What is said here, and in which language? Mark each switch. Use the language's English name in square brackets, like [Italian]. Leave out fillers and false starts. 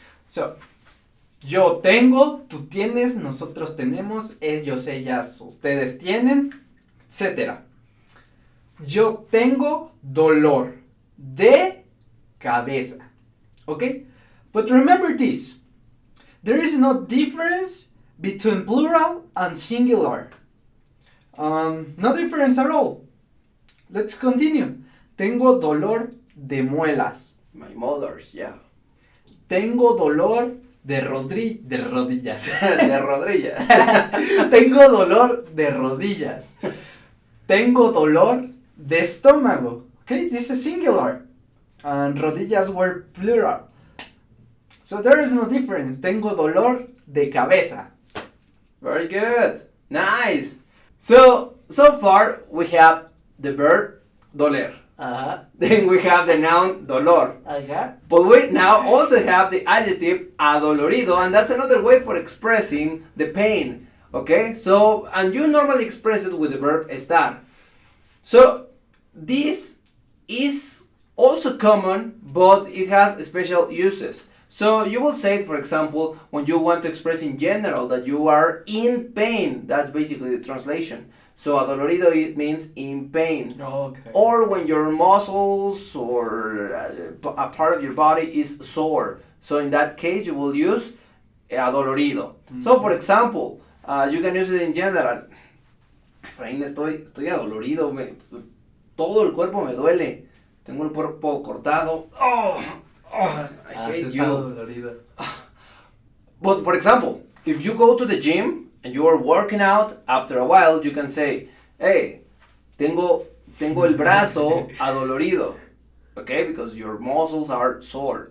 [Spanish] So, yo tengo, tú tienes, nosotros tenemos, ellos, ellas, ustedes tienen, etc. Yo tengo dolor de cabeza. [English] Okay? But remember this. There is no difference between plural and singular. No difference at all. Let's continue. [Spanish] Tengo dolor de muelas. [English] My mother's, yeah. [Spanish] Tengo dolor de rodillas. De rodilla. Tengo dolor de rodillas. Tengo dolor de estómago. [English] Okay, this is singular. And rodillas were plural. So there is no difference. [Spanish] Tengo dolor de cabeza. [English] Very good. Nice. So far we have the verb doler. Then we have the noun dolor. But we now also have the adjective adolorido, and that's another way for expressing the pain. Okay? So, and you normally express it with the verb estar. So, this is also common, but it has special uses. So, you will say it, for example, when you want to express in general that you are in pain. That's basically the translation. So adolorido, it means in pain. Okay. Or when your muscles or a part of your body is sore. So in that case, you will use adolorido. So for example, you can use it in general. [Spanish] Efraín, estoy adolorido. Todo el cuerpo me duele. Tengo el cuerpo cortado. [English] I hate you. But for example, if you go to the gym and you are working out, after a while you can say, hey, [Spanish] tengo el brazo adolorido. [English] Okay, because your muscles are sore.